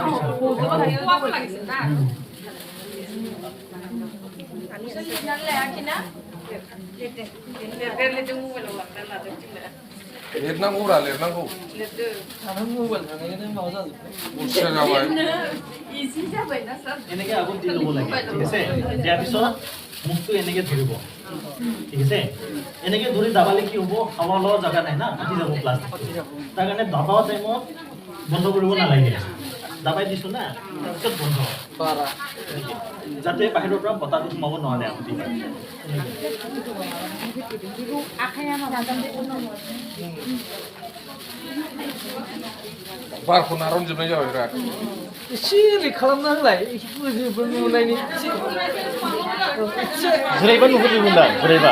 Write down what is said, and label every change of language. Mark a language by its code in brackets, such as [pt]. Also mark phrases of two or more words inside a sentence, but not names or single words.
[brx] लिरनांगौब्रा लिरनांगौ बुरजा जाबाय [as] এনেকে আগত দি ল'ব লাগে ঠিক আছে দিয়াৰ পিছত মুখটো এনেকে ধৰিব ঠিক আছে এনেকে ধৰি দাবালে কি হ'ব খাব লোৱা জাগা নাই না ফাটি যাব প্লাষ্টিক তাৰ কাৰণে দাবাও টাইমত বন্ধ কৰিব নালাগে দাবাই দিছো না তাৰপিছত বন্ধ যাতে বাহিৰৰ পৰা বতাহটো সোমাব নোৱাৰে আপুনি [brx] बारखौ नारनजोबनाय जाबाय बिराद एसे ओरै खालामना होलाय एसे गोजौबो नुनायनि एसे जिरायबा नुहुरजोबगोन दा जिरायबा